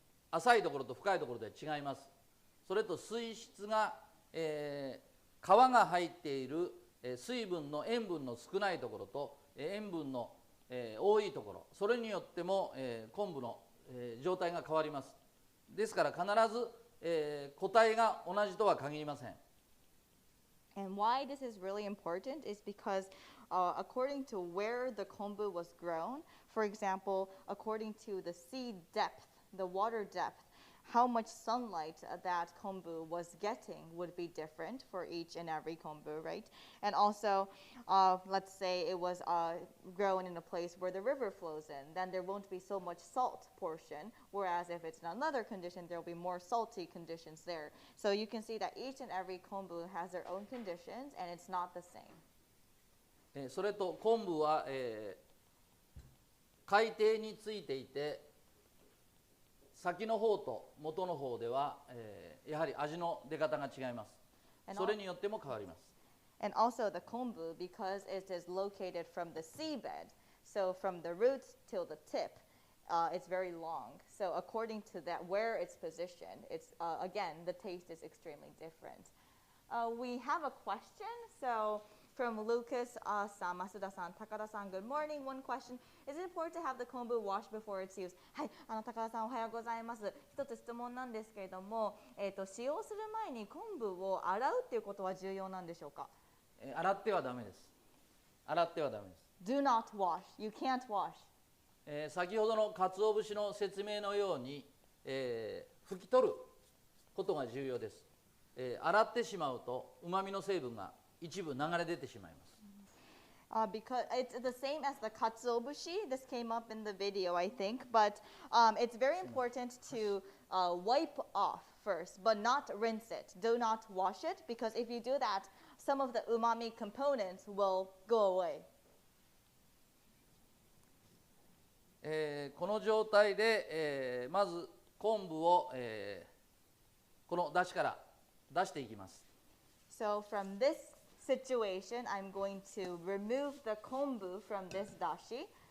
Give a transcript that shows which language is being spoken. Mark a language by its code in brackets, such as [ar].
[ja] 浅いところと深いところで違います。それと水質が、皮が入っている水分の塩分の少ないところと塩分の多いところ、それによっても昆布の状態が変わります。ですから必ず個体が同じとは限りません。 [en] And why this is really important is because according to where the kombu was grown, for example, according to the sea depth, the water depth, how much sunlight that kombu was getting would be different for each and every kombu, right? And also, let's say it was grown in a place where the river flows in, then there won't be so much salt portion, whereas if it's in another condition, there will be more salty conditions there. So you can see that each and every kombu has their own conditions, and it's not the same. [ja] それと昆布は、海底についていて、先の方と元の方では、やはり味の出方が違います。それによっても変わります。 [en] And also the kombu, because it is located from the seabed, so from the roots till the tip, it's very long. So according to that, where it's positioned, it's again the taste is extremely different. We have a question. So from Lucas, Masuda-san, Takada-san, good morning. One question: is it important to have the kombu washed before it's used? [ja] はい、高田さんおはようございます。一つ質問なんですけれども、使用する前に昆布を洗うっていうことは重要なんでしょうか？洗ってはダメです。洗ってはダメです。 [en] Do not wash. You can't wash. [ja] 先ほどの鰹節の説明のように、拭き取ることが重要です。洗ってしまうと旨味の成分が一部流れ出てしまいます。 [en] Because it's the same as the Katsuobushi. This came up in the video, I think, but it's very important to wipe off first, but not rinse it. Do not wash it, because if you do that, some of the umami components will go away. [ja] この状態で、まず昆布を、この出汁から出していきます。 [en] So from this situation, I'm going to remove the kombu from this dashi.